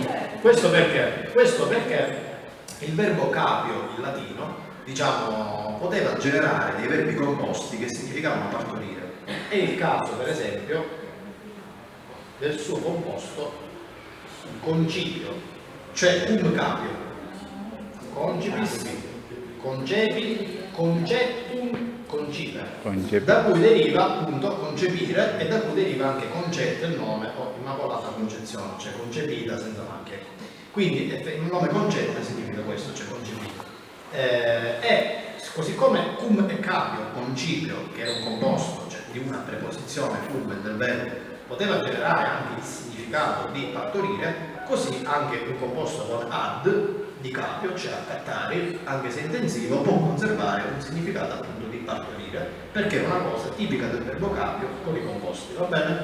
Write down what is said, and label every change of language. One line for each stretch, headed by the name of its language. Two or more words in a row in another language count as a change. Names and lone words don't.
Italian: Questo perché? Questo perché il verbo capio in latino, diciamo, poteva generare dei verbi composti che significavano partorire. È il caso, per esempio, del suo composto concipio, cioè
Latin: cum capio, concipis, concepi, concettum, concipere,
Italian: da cui deriva appunto concepire e da cui deriva anche concetto il nome o immacolata concezione, cioè concepita senza macchie. Quindi il nome concetto significa questo, cioè concepita. E così come cum e capio, concipio, che è un composto, cioè di una preposizione cum del verbo, poteva generare anche il significato di partorire, così anche un composto con ad di capio, cioè accattare, anche se intensivo, può conservare un significato appunto di partorire, perché è una cosa tipica del verbo capio con i composti, va bene?